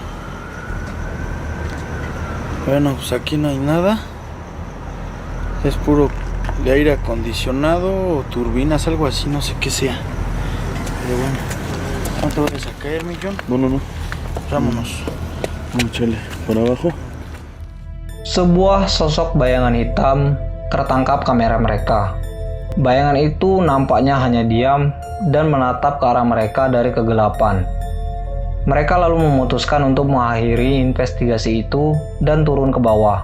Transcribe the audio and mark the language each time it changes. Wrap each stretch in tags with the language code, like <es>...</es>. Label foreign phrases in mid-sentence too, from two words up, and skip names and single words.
<es>Bueno, pues aquí no hay nada. Es puro de aire acondicionado o turbinas, algo así, no sé qué sea. Pero bueno, ¿no te vayas a caer, mi John? No, no, no. Vámonos. Vamos, chale. Para abajo.</es> <id>Sebuah sosok bayangan hitam tertangkap kamera mereka. Bayangan itu nampaknya hanya diam dan menatap ke arah mereka dari kegelapan. Mereka lalu memutuskan untuk mengakhiri investigasi itu dan turun ke bawah.</id>